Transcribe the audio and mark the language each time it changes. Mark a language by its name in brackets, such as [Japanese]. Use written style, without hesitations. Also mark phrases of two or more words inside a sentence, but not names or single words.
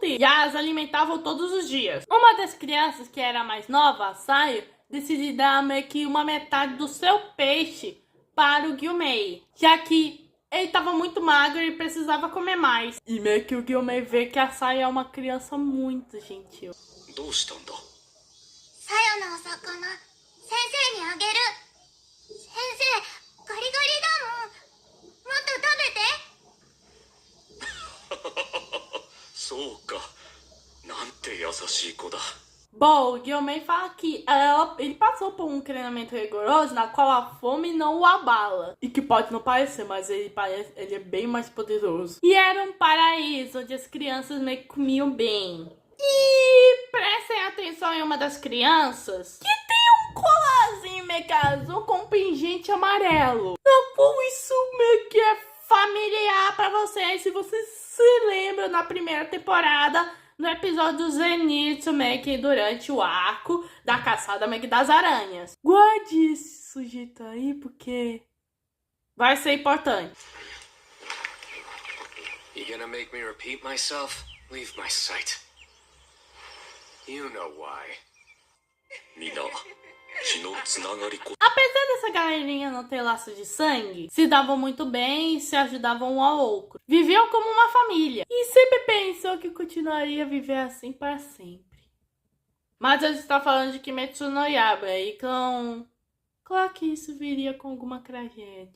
[Portuguese] E as alimentavam todos os dias. Uma das crianças, que era a mais nova, a Sayo, decidiu dar meio que uma metade do seu peixe para o Gyumei, já que ele estava muito magro e precisava comer mais. E meio que o Gyumei vê que a Sayo é uma criança muito gentil. [Japanese] どうしたんだ。さよのお魚先生にあげる。先生ガリガリだもん。もっと食べて。そうか。なんて優しい子だ。 [Portuguese] Bom, o Gyomei fala que ele passou por um treinamento rigoroso na qual a fome não o abala. E que pode não parecer, mas ele é bem mais poderoso. E era um paraíso onde as crianças meio que comiam bem. E prestem atenção em uma das crianças, que tem um colarzinho meio que azul com um pingente amarelo. Não, como isso meio que é familiar pra vocês, se vocês se lembram na primeira temporada, no episódio do Zenitsu, meio que durante o arco da caçada meio que das aranhas. Guarde esse sujeito aí, porque vai ser importante. [English] You gonna make me repeat myself? Leave my sight. You know why. みんな、血のつながりこ。 [Portuguese] Apesar dessa galerinha não ter laço de sangue, se davam muito bem e se ajudavam um ao outro. Viviam como uma família. E sempre pensou que continuaria a viver assim para sempre. Mas a gente está falando de Kimetsu no Yaiba, então claro que isso viria com alguma tragédia.